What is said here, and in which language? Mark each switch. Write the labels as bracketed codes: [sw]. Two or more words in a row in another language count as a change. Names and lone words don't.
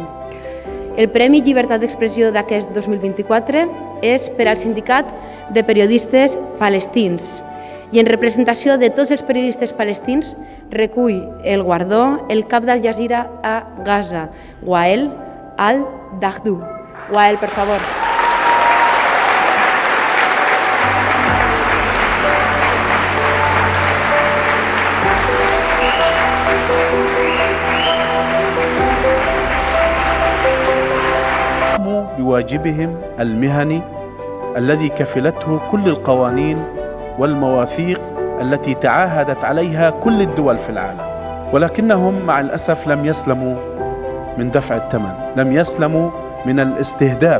[ca] El Premi Llibertat d'Expressió d'aquest 2024 és per al Sindicat de Periodistes Palestins i en representació de tots els periodistes palestins recull el guardó el cap d'Al Jazeera a Gaza, Wael al-Dahdou. Wael, per favor. [ar] بواجبهم المهني الذي كفلته كل القوانين والمواثيق التي تعاهدت عليها كل الدول في العالم، ولكنهم مع الأسف لم يسلموا من دفع الثمن، لم يسلموا من الاستهداف.